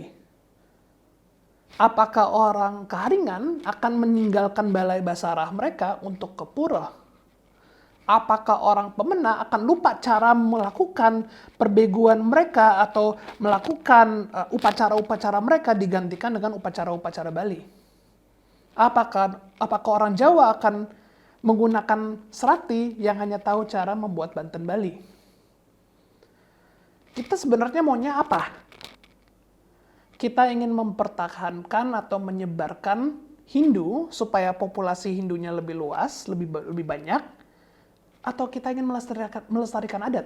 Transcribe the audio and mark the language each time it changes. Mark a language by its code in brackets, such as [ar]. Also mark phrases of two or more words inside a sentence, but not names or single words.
[id] Apakah orang Kaharingan akan meninggalkan balai basarah mereka untuk ke pura? Apakah orang Pemena akan lupa cara melakukan perbeguan mereka atau melakukan upacara-upacara mereka digantikan dengan upacara-upacara Bali? Apakah orang Jawa akan menggunakan serati yang hanya tahu cara membuat Banten Bali? Kita sebenarnya maunya apa? Kita ingin mempertahankan atau menyebarkan Hindu supaya populasi Hindunya lebih luas, lebih banyak, atau kita ingin melestarikan adat?